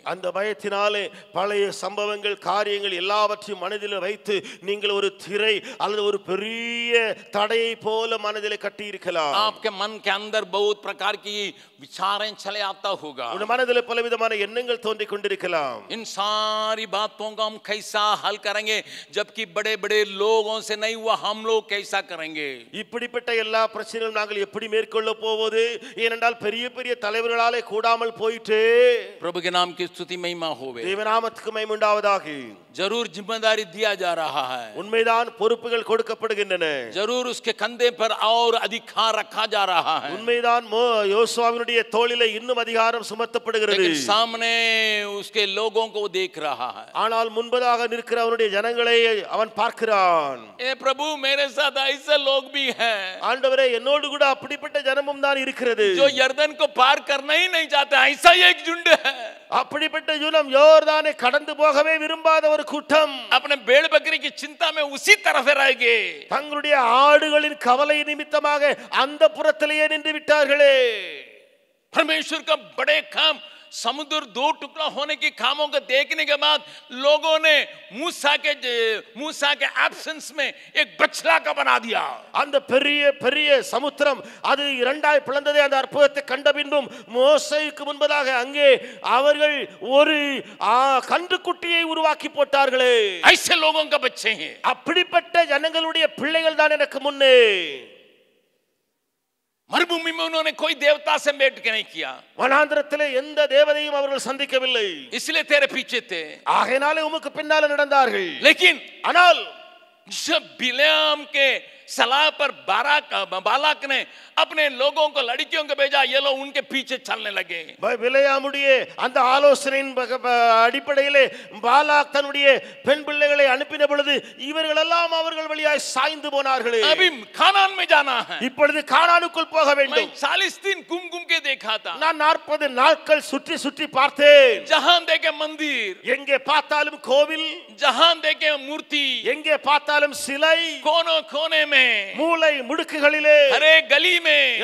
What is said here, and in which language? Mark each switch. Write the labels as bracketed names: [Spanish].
[Tamil] அந்த பயத்தினாலே பழைய சம்பவங்கள் காரியங்கள் எல்லாவற்றையும் மனதில் வைத்து நீங்கள் ஒரு திரை அல்லது ஒரு பெரிய தடையை போல மனதில் கட்டி இருக்கலாம். [Hindi] आपके मन के अंदर बहुत प्रकार की विचारें चले आता होगा. [Tamil] உங்கள் மனதில் பலவிதமான எண்ணங்கள் தோன்றிக் கொண்டிருக்கலாம். [Hindi] इन सारी बातों का हम कैसा हल करेंगे, जबकि बड़े बड़े लोगों से नहीं हुआ, हम लोग कैसे कैसा करेंगे? [Tamil] இப்படிப்பட்ட எல்லா பிரச்சனைகளும் நாங்கள் எப்படி மேற்கொள்ள போவது? ஏனென்றால் பெரிய பெரிய தலைவர்களாலே கூடாமல் போயிட்டு. [Hindi] प्रभु के नाम की स्तुति महिमा होवे। [Tamil] தேவநாமத்துக்கு மகிமை உண்டாவதாக. [Hindi] जरूर जिम्मेदारी दिया जा रहा है, [Tamil] உண்மைதான், பொறுப்புகள் கொடுக்கப்படுகின்றன. [Hindi] जरूर उसके कंधे पर और अधिकार रखा जा रहा है, [Tamil] உண்மைதான், யோசுவாவினுடைய தோளிலே இன்னும் அதிகாரம் சுமத்தப்படுகிறது. [Hindi] लेकिन सामने उसके लोगों को देख रहा है। [Tamil] ஆனால் முன்பதாக நிற்கிற அவனுடைய ஜனங்களை அவன் பார்க்கிறான். [Hindi] ए प्रभु, मेरे साथ ऐसे लोग भी हैं, [Tamil] ஆண்டவரே, என்னோடு கூட அப்படிப்பட்ட ஜனமும் தான் இருக்கிறது, [Hindi] जो यर्दन को पार करना ही नहीं चाहते। ऐसा एक झुंड है, [Tamil] அப்படிப்பட்ட ஜனம் யோர்தானை கடந்து போகவே விரும்பாத ஒரு கூட்டம். [Hindi] अपने भेड़ बकरी की चिंता में उसी तरफ रहेंगे, [Tamil] தங்களுடைய ஆடுகளின் கவலை நிமித்தமாக அந்த புறத்திலேயே நின்று விட்டார்களே. [Hindi] परमेश्वर का बड़े काम, समुद्र दो टुकड़ा होने के कामों को देखने के बाद लोगों ने मूसा के एब्सेंस में एक बछड़ा का बना दिया। [Tamil] அந்த பெரிய பெரிய சமுத்திரம் அது இரண்டாய் பிளந்ததே அந்த அற்புதத்தை கண்ட பின்பும் மோசேக்கு முன்பதாக அங்கே அவர்கள் ஒரு கன்றுக்குட்டியை உருவாக்கி போட்டார்களே. [Hindi] ऐसे लोगों का बच्चे हैं, [Tamil] அப்படிப்பட்ட ஜனங்களுடைய பிள்ளைகள் தான் எனக்கு முன்னே. [Hindi] मरुभूमि में उन्होंने कोई देवता से भेंट नहीं किया, [Tamil] வனாந்திரத்திலே எந்த தேவதையும் அவர்கள் சந்திக்கவில்லை, [Hindi] इसलिए तेरे पीछे थे। [Tamil] ஆகையினாலே உமக்கு பின்னால நடந்தார்கள். [Hindi] लेकिन [Tamil] ஆனால் [Hindi] जब बिलेआम के सलाह पर बालाक ने अपने लोगों को, लड़कियों को भेजा, ये लोग उनके पीछे चलने लगे। [Tamil] பிலேயாமுடைய அந்த ஆலோசனையின் அடிப்படையிலே பாலாக் தன்னுடைய பெண் பிள்ளைகளை அனுப்பின பொழுது இவர்கள் எல்லாம் அவர்கள் வழியாய் சாய்ந்து போனார்களே. [Hindi] अभी कानान में जाना है, [Tamil] இப்பொழுது கானானுக்குள் போக வேண்டும். [Hindi] मैं 40 दिन घूम घूम के देखा था, [Tamil] நான் 40 நாட்கள் சுற்றி சுற்றி பார்த்தேன். [Hindi] जहां देखे मंदिर, [Tamil] எங்கே பார்த்தாலும் கோவில், [Hindi] जहां देखे मूर्ति, [Tamil] எங்கே பார்த்தாலும் சிலை, [Hindi] कोनों कोने में, [Tamil] மூலை முடுக்குகளிலே, [Hindi] हर एक गली में,